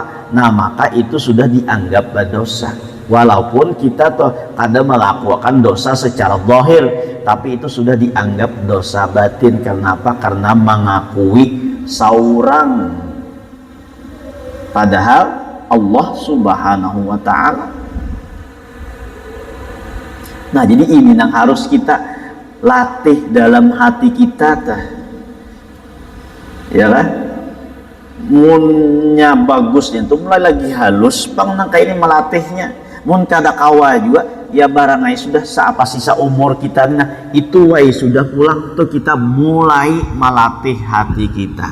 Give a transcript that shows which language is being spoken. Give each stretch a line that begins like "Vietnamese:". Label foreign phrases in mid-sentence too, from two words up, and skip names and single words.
Indonesian: Nah maka itu sudah dianggap berdosa. Walaupun kita tuh kada melakukan dosa secara zahir, tapi itu sudah dianggap dosa batin.
Banjar: Kenapa? Karena mengakui saurang padahal
Arabic: Allah Subhanahu wa Ta'ala.
Indonesian: Nah jadi ini yang harus kita latih dalam hati kita ya kan.
Banjar: Munnya bagusnya itu mulai lagi halus bang nang kayak ini melatihnya. Mun kada kawa juga ya barangai sudah seapa sisa umur kita, nah itu wai sudah pulang tuh kita mulai melatih hati kita.